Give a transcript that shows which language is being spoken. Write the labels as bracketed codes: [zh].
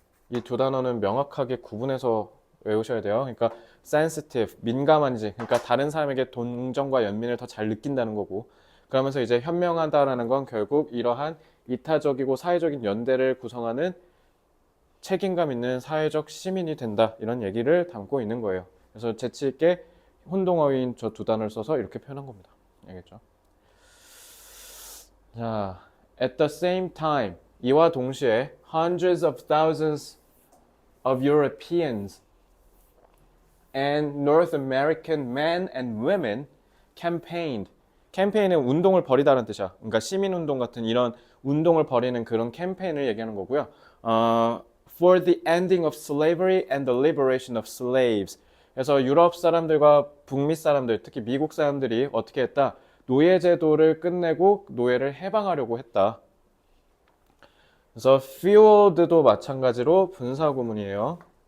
[ko] 이 두 단어는 명확하게 구분해서 외우셔야 돼요. 그러니까 sensitive, 민감한지, 그러니까 다른 사람에게 동정과 연민을 더 잘 느낀다는 거고, 그러면서 이제 현명하다라는 건 결국 이러한 이타적이고 사회적인 연대를 구성하는 책임감 있는 사회적 시민이 된다, 이런 얘기를 담고 있는 거예요. 그래서 재치 있게 혼동어휘인 저 두 단어를 써서 이렇게 표현한 겁니다. 알겠죠? [en] 자, at the same time, [ko] 이와 동시에 [en] hundreds of thousands of Europeans and North American men and women campaigned. [ko] 캠페인은 운동을 벌이다라는 뜻이야. 그러니까 시민운동 같은 이런 운동을 벌이는 그런 캠페인을 얘기하는 거고요. [en] For the ending of slavery and the liberation of slaves. [ko] 그래서 유럽 사람들과 북미 사람들, 특히 미국 사람들이 어떻게 했다? 노예 제도를 끝내고 노예를 해방하려고 했다. 그래서 fueled도 마찬가지로 분사구문이에요.